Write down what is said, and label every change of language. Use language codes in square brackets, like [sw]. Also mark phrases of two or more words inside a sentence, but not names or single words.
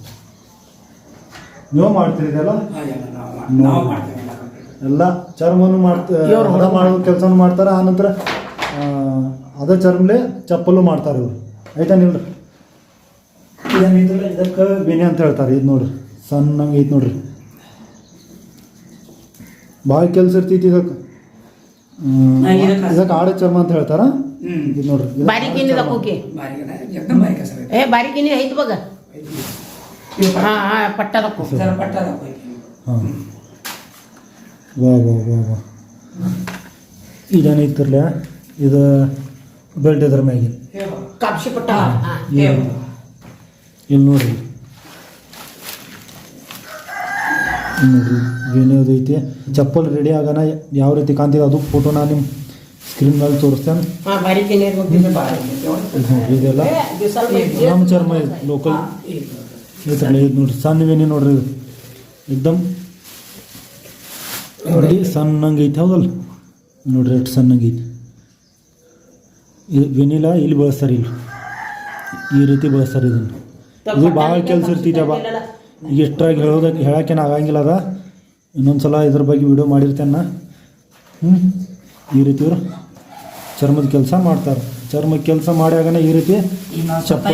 [kn] ನೀವು ಮಾಡ್ತೀರಿ ಇದೆಲ್ಲ ಎಲ್ಲ ಚರ್ಮನು ಹದ ಮಾಡೋ ಕೆಲಸನೂ ಮಾಡ್ತಾರೆ ಆನಂತರ ಅದ ಚರ್ಮಲೆ ಚಪ್ಪಲು ಮಾಡ್ತಾರೆ ಇವರು ಆಯ್ತಾ ನಿಲ್ರಿ ಇದೇನೈತಲ್ಲ ಇದಕ್ಕೆ ಬೆನೆ ಅಂತ ಹೇಳ್ತಾರೆ ಇದು ನೋಡ್ರಿ ಸಣ್ಣಂಗೆ ಐತೆ ನೋಡ್ರಿ ಭಾಳ ಕೆಲಸ ಇರ್ತೈತಿ ಇದಕ್ಕೆ ಇದಕ್ಕೆ ಆಡ ಚರ್ಮ ಅಂತ ಹೇಳ್ತಾರ ಇದು ನೋಡ್ರಿ [mr] बारीकीने दाखव की एकदम बारीक असं बारीकीने आहेत बघा हा हा पट्टा दाखव जरा पट्टा दाखव [kn] ಹಾಂ ವಾ ವಾ ವಾ ವಾ ಇದೇನೈತಿರ್ಲ ಇದು ಬೆಲ್ಟ್ ಇದ್ರ ಮ್ಯಾಗಿನ [mr] कापशी पट्टा हा [kn] ಇಲ್ಲಿ ನೋಡ್ರಿ ನೋಡ್ರಿ ಏನೇದು ಐತಿ ಚಪ್ಪಲ್ ರೆಡಿ ಆಗೋಣ ಯಾವ ರೀತಿ ಕಾಣ್ತಿದೆ ಅದು ಫೋಟೋ ನಾನು ನಿಮ್ಮ ಸ್ಕ್ರೀನ್ ಮೇಲೆ ತೋರಿಸ್ತೇನೆ [mr] हा बारीकीने [kn] ಇದೆಲ್ಲ ನಮ್ಮ ಚರ್ಮ ಇದು ಲೋಕಲ್ ಐತ್ರಲ್ಲ ಇದು ನೋಡ್ರಿ ಸಣ್ಣ ವೇಣಿ ನೋಡ್ರಿ ಇದು ಏಕ್ದಮ್ ನೋಡಿ ಸಣ್ಣಂಗೆ ಐತಿ ಹೌದಲ್ಲ ನೋಡ್ರಿ ಎಷ್ಟು ಸಣ್ಣಂಗೆ ಐತಿ ಇದು ವೆನಿಲಾ ಇಲ್ಲಿ ಬಳಸ್ತಾರೆ ಇಲ್ಲಿ ಈ ರೀತಿ ಬಳಸ್ತಾರೆ ಇದನ್ನು ಇದು ಭಾಳ ಕೆಲಸ ಇರ್ತೈತವ ಈಗ ಎಷ್ಟ್ರಾಗಿ ಹೇಳೋಕ್ಕೇನು ಆಗಂಗಿಲ್ಲ ಅದ ಇನ್ನೊಂದು ಸಲ ಇದ್ರ ಬಗ್ಗೆ ವಿಡಿಯೋ ಮಾಡಿರ್ತೇನೆ ಈ ರೀತಿ ಇವರು ಚರ್ಮದ ಕೆಲಸ ಮಾಡ್ತಾರೆ ಚರ್ಮದ ಕೆಲಸ ಮಾಡ್ಯಾಗನ ಈ ರೀತಿ ಚಪ್ಪಲ್